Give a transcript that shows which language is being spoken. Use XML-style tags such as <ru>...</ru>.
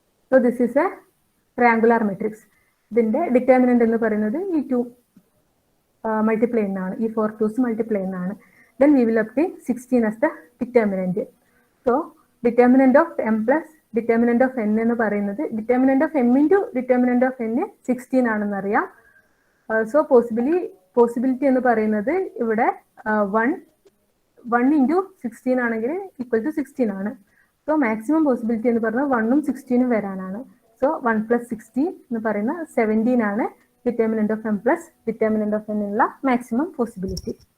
<en>So this is a triangular matrix.</en> <ml>ഇതിന്റെ determinant എന്ന് പറയുന്നത് ഈ 2 മൾട്ടിപ്ലൈ എന്നാണ്, ഈ 4 2s മൾട്ടിപ്ലൈ എന്നാണ്.</ml> <en>Then we will obtain 16 as the determinant. So determinant of m plus determinant of n</en> <ml>എന്ന് പറയുന്നത്</ml> <en>determinant of m into determinant of n 16</en> <ml>ആണെന്ന് അറിയാം. സോ പോസിബിലിറ്റി എന്ന് പറയുന്നത് ഇവിടെ 1 into 16 ആണെങ്കിൽ ഈക്വൽ ടു 16 ആണ്. സോ മാക്സിമം പോസിബിലിറ്റി എന്ന് പറഞ്ഞാൽ 1ഉം 16ഉം വരാനാണ്. സോ 1 plus 16 എന്ന് പറയുന്ന 17 ആണ് determinant of m plus determinant of n ഉള്ള മാക്സിമം പോസിബിലിറ്റി.</ml>